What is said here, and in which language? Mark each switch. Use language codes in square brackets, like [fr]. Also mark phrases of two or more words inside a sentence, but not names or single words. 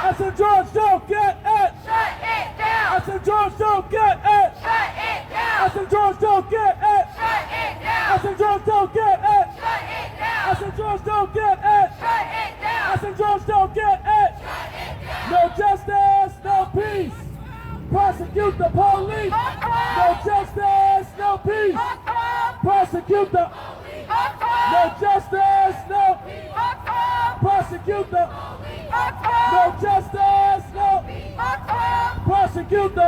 [en] I said if George don't get it. Shut it down. I said George don't get it. Shut it down. I said George don't get it. Shut it down. I said George don't get it. Shut it down. I said George don't get it. Shut it down. I said George don't get it. Shut it down. No justice, no peace. Prosecute the police. No justice, no peace. Prosecute the. No justice, no. Prosecute the. No justice, no. Prosecute the.